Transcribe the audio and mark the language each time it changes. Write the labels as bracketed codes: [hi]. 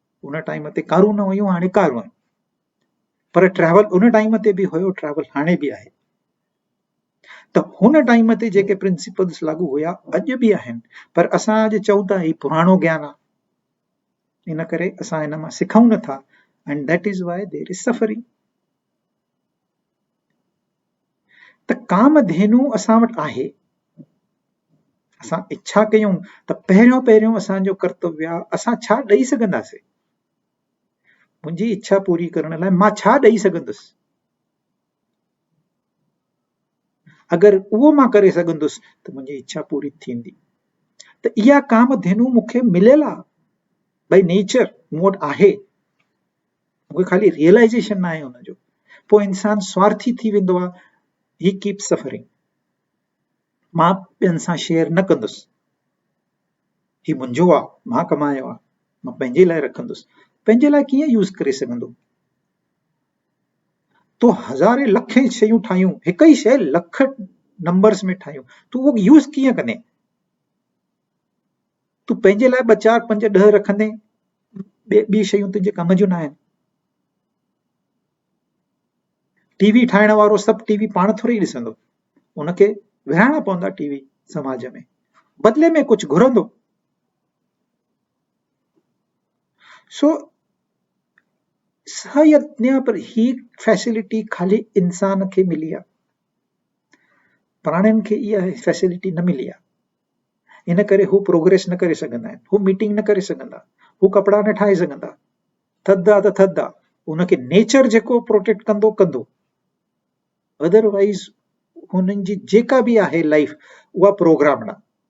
[sd] उन टाइम ते कारूं न हुयूं, हाणे कारूं आहिनि, पर ट्रैवल उन टाइम ते बि हुयो, ट्रैवल हाणे बि आहे। त हुन टाइम ते जेके प्रिंसिपल्स लागू हुया अॼु बि आहिनि, पर असां अॼु चऊं था ही पुराणो ज्ञान आहे, इन करे असां हिन मां सिखूं नथा, [en] And that is why there is suffering. [sd] त कामधेनु असां वटि आहे, असां इच्छा कयूं त पहिरियों पहिरियों असांजो कर्तव्य आहे असां छा ॾेई सघंदासीं। मुंहिंजी इच्छा पूरी करण लाइ मां छा ॾेई सघंदुसि, अगरि उहो मां करे सघंदुसि त मुंहिंजी इच्छा पूरी थींदी। त इहा कामधेनु मूंखे मिलियल आहे, भई नेचर मूं वटि आहे, मूंखे ख़ाली रियलाइज़ेशन न आहे हुनजो। पोइ इंसान स्वार्थी थी वेंदो आहे, [en] he keep suffering, [sd] मां ॿियनि सां शेयर न कंदुसि, ही मुंहिंजो आहे, मां कमायो आहे, मां पंहिंजे लाइ रखंदुसि। पंहिंजे लाइ कीअं यूज़ करे सघंदो? तो हज़ारे लखे शयूं ठाहियूं, हिक ई शइ लख नंबर्स में ठाहियूं, तूं उहो यूज़ कीअं कंदे? तूं पंहिंजे लाइ 2 4 5 10 रखंदे, ॿी शयूं तुंहिंजे कम जूं न आहिनि। टीवी ठाहिण वारो सभु टीवी पाण थोरी ॾिसंदो, उनखे विराइणा पवंदा टीवी समाज में, बदले में कुझु घुरंदो। सो सयज्ञ पर ही फैसिलिटी खाली इंसान खे मिली आहे, प्राणियुनि खे इहा फैसिलिटी न मिली आहे, इन करे हू प्रोग्रेस न करे सघंदा आहिनि, हू मीटिंग न करे सघंदा, हू कपिड़ा न ठाहे सघंदा, थधि आहे त थधि आहे, उनखे नेचर जेको प्रोटेक्ट कंदो कंदो, अदरवाइज़ हुननि जी जेका बि आहे लाइफ उहा प्रोग्राम्ड आहे।